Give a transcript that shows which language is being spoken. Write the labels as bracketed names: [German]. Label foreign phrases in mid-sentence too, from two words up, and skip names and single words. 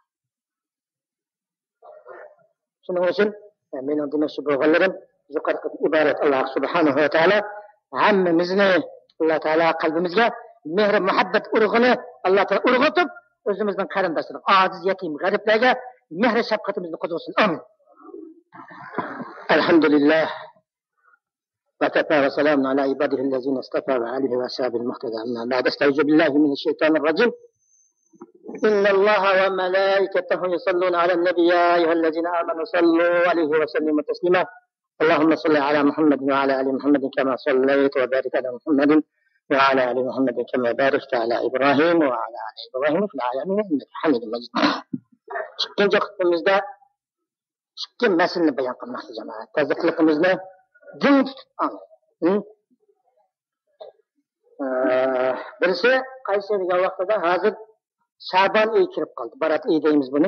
[Uzbek] Shuning uchun mening demoqchi bo'lganlarim yuqorida iborat Alloh [Arabic] سبحانه وتعالى [Uzbek] hammamizni Alloh taolo qalbimizga mehr muhabbat urug'ini Alloh taolo urg'itib o'zimizning qarindoshlar ojiz yetim g'ariblarga mehr shafqatimizni qo'zg'asin. Amin. Alhamdulillah. [Arabic] وكفى وسلام على عباده الذين اصطفى وعليه وأصحابه المهتدى. أما بعد أستعوذ بالله من الشيطان الرجيم. إن الله وملائكته يصلون على النبي يا أيها الذين آمنوا صلوا عليه وسلموا تسليما. اللهم صل على محمد وعلى آل محمد كما صليت وبارك على محمد وعلى آل محمد كما باركت على إبراهيم وعلى آل إبراهيم في العالمين إنك حميد مجيد. [Uzbek] ikkinchi xutbamizda ikki masalani bayon qilmoqchi jamoat. Tazyiqligimizni jim tutib oldi. Birisi qaysi degan vaqtida hozir Sha'ban oyi kirib qoldi. Barat oyi deymiz buni.